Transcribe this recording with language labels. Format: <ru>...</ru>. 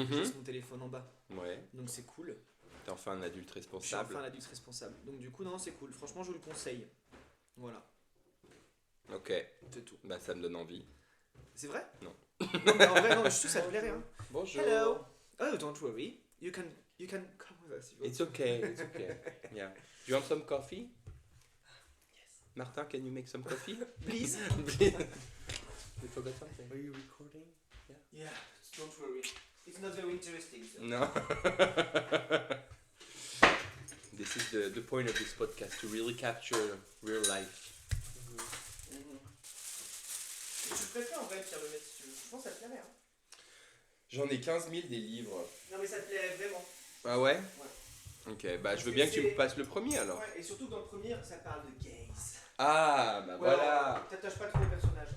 <fr>Mhm. laisse mon téléphone en bas. Ouais. Donc c'est cool. T'es enfin un adulte Je suis responsable. enfin l'adulte responsable. Donc du coup non, c'est cool. Franchement, je vous le conseille. Voilà, Ok. c'est tout. Bah, ça me donne envie. C'est vrai? Non. Non, mais en vrai, non, je suis sûr que ça te plairait. Hein. Bonjour.</fr> <en>Hello. Oh, don't worry. You can come with us. if you want. It's okay. It's okay. Yeah. Do you want some coffee? Yes. Martin, can you make some coffee? Please. Please. You forgot something. Are you recording? Yeah, don't worry. It's not very interesting. So. No. This is the point of this podcast, to really capture real life.</en> <fr>Je préfère en vrai Pierre Lemaitre si tu veux. Je pense que ça te plairait. Hein. J'en ai 15 000 des livres. Non mais ça te plairait vraiment. Ah ouais? Ouais. Ok, bah je veux bien que tu me passes le premier alors. Ouais, et surtout dans le premier, ça parle de gays. Ah, bah voilà. T'attaches pas trop au personnage.</fr>